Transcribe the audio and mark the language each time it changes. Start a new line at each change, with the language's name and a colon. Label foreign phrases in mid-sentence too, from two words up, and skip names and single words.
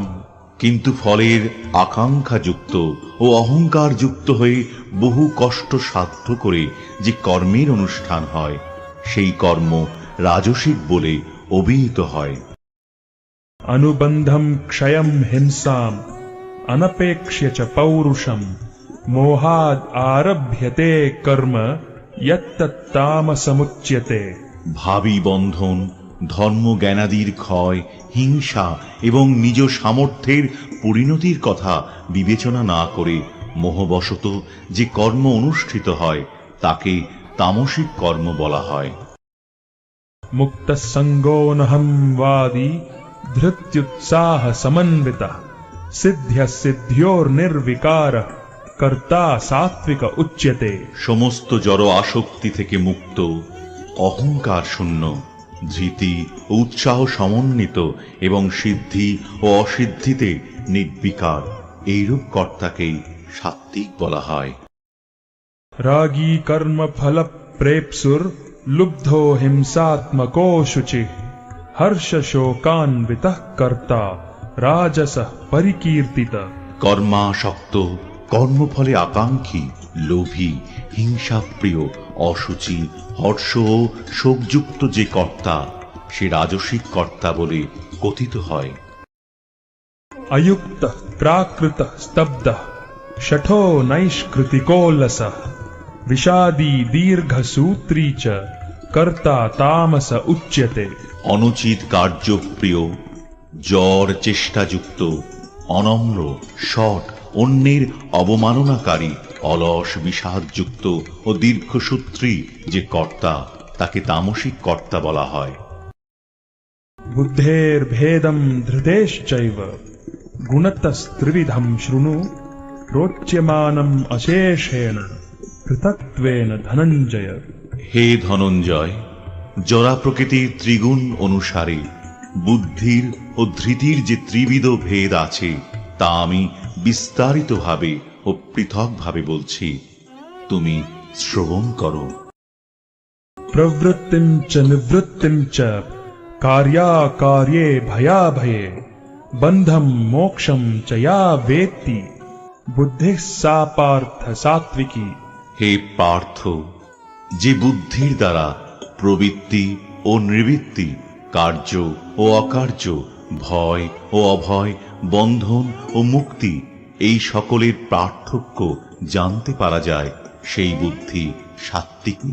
Bangla: কিন্তু ফলের আকাঙ্ক্ষা যুক্ত ও অহংকার যুক্ত হয়ে বহু কষ্ট সাধ্য করে যে কর্মের অনুষ্ঠান হয় সেই কর্ম রাজসিক বলে অভিহিত হয়।
Sanskrit: अनुबंधम क्षयम हिंसाम अनपेक्ष्य च पौरुषम मोहाद आरभ्यते कर्म यत्तत्तामसमुच्यते।
Bangla: ভাবী বন্ধন, ধর্ম জ্ঞানাদির ক্ষয়, হিংসা এবং নিজ সামর্থ্যের পরিণতির কথা বিবেচনা না করে মোহবশত যে কর্ম অনুষ্ঠিত হয় তাকে তামসিক কর্ম বলা হয়।
Sanskrit: मुक्त संगोनहम वादी धृत्युत्साह समन्विता सिद्ध्य सिद्ध्योर निर्विकार कर्ता सात्विक उच्यते।
Bangla: সমস্ত জড় আসক্তি থেকে মুক্ত, অহংকার শূন্য, ধৃতি ও উৎসাহ সমন্বিত এবং সিদ্ধি ও অসিদ্ধিতে নির্বিকার এইরূপ কর্তাকেই সাত্ত্বিক বলা হয়।
Sanskrit: रागी कर्म फल प्रेप्सुर लुब्धो हिंसात्मको शुचि हर्ष शोकान्वितः कर्ता राजसः परिकीर्तितः।
Bangla: কর্মাসক্ত, কর্মফলে আকাঙ্ক্ষী, লোভী, হিংসাপ্রিয়, অসুচি, হর্ষ ও শোকযুক্ত যে কর্তা সে রাজসিক কর্তা বলে কথিত হয়।
Sanskrit: अयुक्तः प्राकृतः स्तब्धः शठो नैष्कृतिको लसः विषादी दीर्घसूत्री च कर्ता तामस उच्यते।
Bangla: অনুচিত কার্যপ্রিয়, জ্বর চেষ্টাযুক্ত, অনম্র, শট, অন্যের অবমাননাকারী, অলস, বিষাদযুক্ত ও দীর্ঘসূত্রী যে কর্তা তাকে তামসিক কর্তা বলা হয়।
Sanskrit: बुद्धेर्भेदं धृतेश्चैव गुणतस्त्रिविधं शृणु प्रोच्यमानम् अशेषेण पृथक्त्वेन धनञ्जय।
Bangla: হে ধনঞ্জয়, জরা প্রকৃতির ত্রিগুণ অনুসারে বুদ্ধির ও ধৃতির যে ত্রিবিধ ভেদ আছে তা আমি বিস্তারিতভাবে ও পৃথকভাবে বলছি, তুমি শ্রবণ করো।
Sanskrit: प्रवृत्तिं च निवृत्तिं च कार्याकार्ये भयाभये बन्धं मोक्षं च या वेत्ति बुद्धिः सा पार्थ सात्विकी।
Bangla: হে পার্থ, যে বুদ্ধির দ্বারা প্রবৃত্তি ও নিবৃত্তি, কার্য ও অকার্য, ভয় ও অভয়, বন্ধন ও মুক্তি এই সকলের পার্থক্য জানতে পারা যায় সেই বুদ্ধি সাত্ত্বিকী।